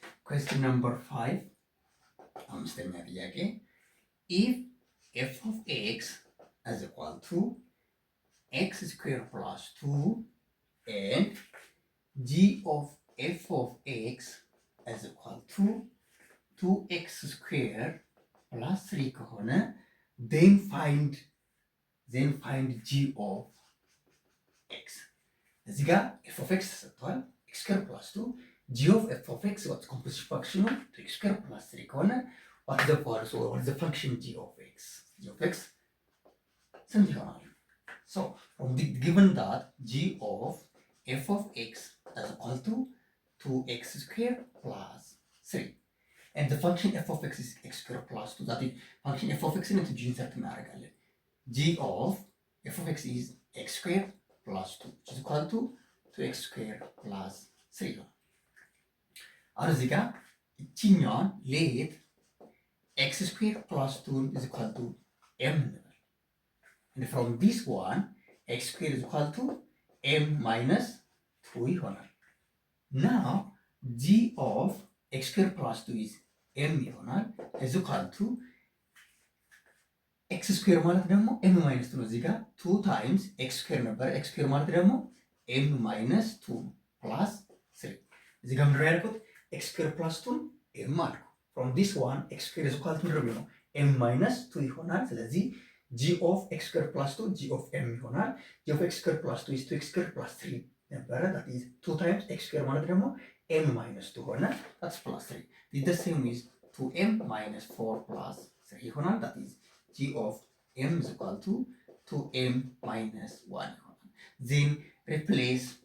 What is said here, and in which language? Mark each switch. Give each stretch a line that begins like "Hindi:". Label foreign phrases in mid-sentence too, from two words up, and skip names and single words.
English: question number 5
Amharic: አምስተኛ ጥያቄ
English: if f of x is equal to x squared plus 2 and g of f of x is equal to 2x squared plus 3 ከሆነ then find g of x
Amharic: እዚህ ጋር
English: f of x ተሰጥቷል x squared plus 2 g of f of x what's composite function of x squared plus 3 ከሆነ what's the function g of x
Amharic: ስንት ይሆናል?
English: So from the given that g of f of x is equal to 2x squared plus 3 and the function f of x is x squared plus 2 that is function f of x into g insert እናደርጋለን g of f of x is x squared plus 2 which is equal to 2x squared plus 3 ነው።
Amharic: አሁን እዚህ ጋር እቺኛዋን
English: ሌት x squared plus 2 is equal to m እንበል and from this one x squared is equal to m minus 2 ይሆናል። now g of x squared plus 2 is m ይሆናል is equal to x squared
Amharic: ማለት ደግሞ
English: m minus 2
Amharic: ነው። እዚህ ጋር
English: 2 times x squared ነበር x squared
Amharic: ማለት ደግሞ
English: m minus 2 plus 3
Amharic: እዚህ ጋር ምንድነው
English: ያልኩት x squared plus 2 m አልኩ from this one x squared is equal to
Amharic: ምንድነው ነው
English: m minus 2
Amharic: ይሆናል። ስለዚህ
English: g of x squared plus 2 g of m ይሆናል g of x squared plus 2 is 2x squared plus 3 ነበረ that is 2 times x squared
Amharic: ማለት ደግሞ
English: m minus 2 ሆነ that's plus 3 is the same is 2m minus 4 plus 3 ይሆናል that is g of m is equal to 2m minus 1 ይሆናል then replace